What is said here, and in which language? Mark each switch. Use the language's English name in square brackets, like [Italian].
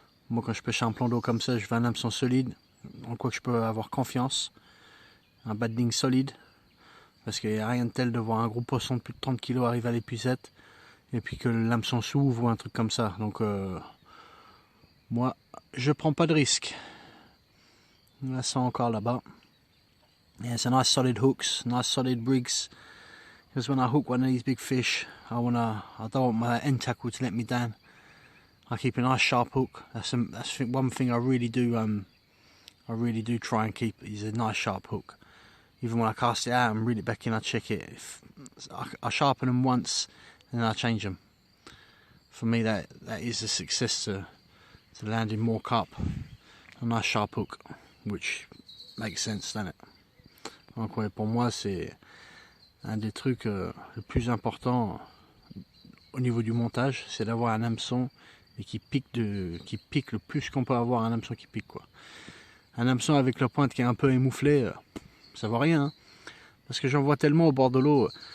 [French] Moi quand je pêche un plan d'eau comme ça, je veux un hameçon solide, en quoi que je peux avoir confiance. Un badding solide. Parce qu'il n'y a rien de tel de voir un gros poisson de plus de 30 kg arriver à l'épuisette et puis que l'hameçon s'ouvre ou un truc comme ça. Donc moi je prends pas de risque. Là c'est encore là-bas. [English] Yeah, it's a nice solid hooks, nice solid rigs. Because when I hook one of these big fish, I don't want my end tackle to let me down. I keep a nice sharp hook. That's one thing I really do try and keep is a nice sharp hook. Even when I cast it out and reel it back in, I check it. I sharpen them once and then I change them. For me, that is a success to landing more carp. A nice sharp hook, which makes sense, doesn't it? [French] Donc ouais, pour moi, c'est un des trucs le plus important au niveau du montage, c'est d'avoir un hameçon et qui pique le plus qu'on peut avoir, un hameçon qui pique quoi. Un hameçon avec la pointe qui est un peu émouflée, ça vaut rien. Hein, parce que j'en vois tellement au bord de l'eau.